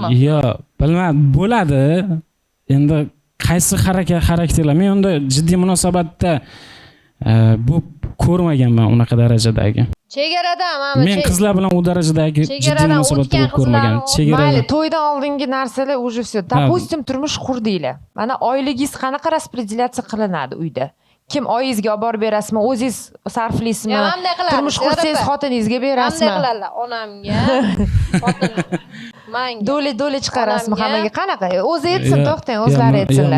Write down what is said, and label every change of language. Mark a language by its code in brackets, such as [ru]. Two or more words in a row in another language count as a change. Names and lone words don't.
[uz] Yo'q, bilmadim. Bo'ladi. Endi qaysi xarakterlar? Men unda jiddiy munosabatda bu ko'rmaganman unaqa darajadagi. Chegaradan Men qizlar bilan u darajadagi jiddiy chegaradan munosabatda o'tgan ko'rmagan. Mayli, to'ydan oldingi narsalar [ru] уже все. Допустим, [uz] turmush qurdinglar. Mana oyligingiz qanaqa распределяться qilinadi uyda? Kim oyingizga olib borib berasizmi? O'zingiz sarflaysizmi? Turmush qursangiz xotiningizga berasizmi? Qanday qiladilar? Onamga, xotinim, menga. Do'li chiqarasizmi hammaga? Qanaqa? O'zi aytsin, to'xtang, o'zlari aytsinlar.